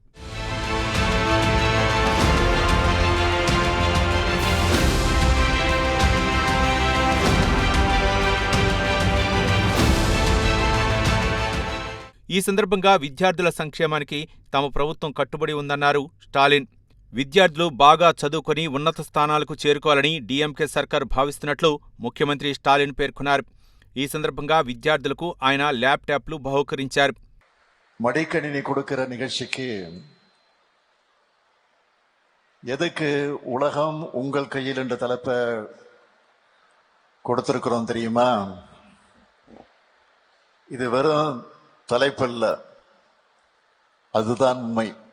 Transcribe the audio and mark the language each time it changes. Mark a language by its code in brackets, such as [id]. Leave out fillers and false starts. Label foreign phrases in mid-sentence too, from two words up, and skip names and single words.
[te] ఈ సందర్భంగా విద్యార్థుల సంక్షేమానికి తమ ప్రభుత్వం కట్టుబడి ఉందన్నారు స్టాలిన్. విద్యార్థులు బాగా చదువుకొని ఉన్నత స్థానాలకు చేరుకోవాలని డీఎంకే సర్కార్ భావిస్తున్నట్లు ముఖ్యమంత్రి స్టాలిన్ పేర్కొన్నారు. ఈ సందర్భంగా విద్యార్థులకు ఆయన ల్యాప్టాప్లు బహూకరించారు. [ta] மடிக்கணினி கொடுக்கிற நிகழ்ச்சிக்கு எதுக்கு உலகம் உங்கள் கையில் என்ற தலைப்பை கொடுத்திருக்கிறோம் தெரியுமா? இது வெறும் தலைப்பல்ல, அதுதான் உண்மை.